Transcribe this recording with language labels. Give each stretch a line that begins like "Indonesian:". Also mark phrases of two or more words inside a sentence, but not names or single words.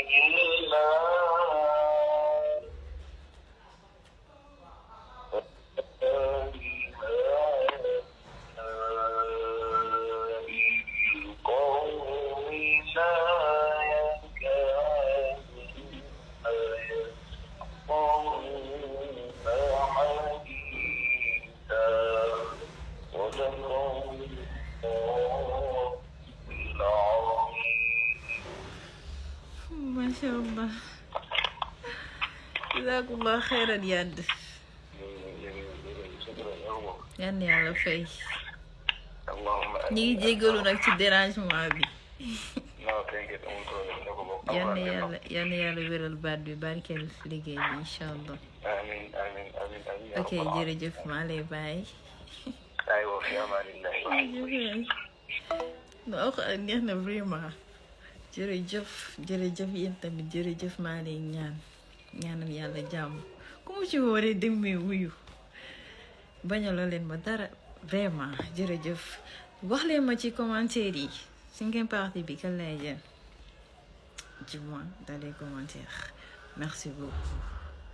Arabic: الله القوم لا يكادون حديثا صدق الله العظيم. ما شاء الله. جزاكم الله خيرا ياد.
Wolof: yan yàlla fay. ñi ngi jéggalu nag ci dérangement bi. yan yàlla wéral baat bi barkeel liggéey bi
Arabic: إن شاء الله.
Wolof: amiin amiin amiin amiin. ok jërëjëf maa lay bàyyi.
Arabic: أيوا في أمان الله.
Wolof: non neex na vraiment. jërëjëf jërëjëf yéen tamit jërëjëf maa lay ñaanal yàlla jàmm ku mu ci wooree demee wuyu bañaloo leen ma dara vraiment jërëjëf wax leen ma ci commentaire yi
French: cinquième partie
Wolof: bi kan lay jël
French: dis-moi dans les commentaires merci beaucoup.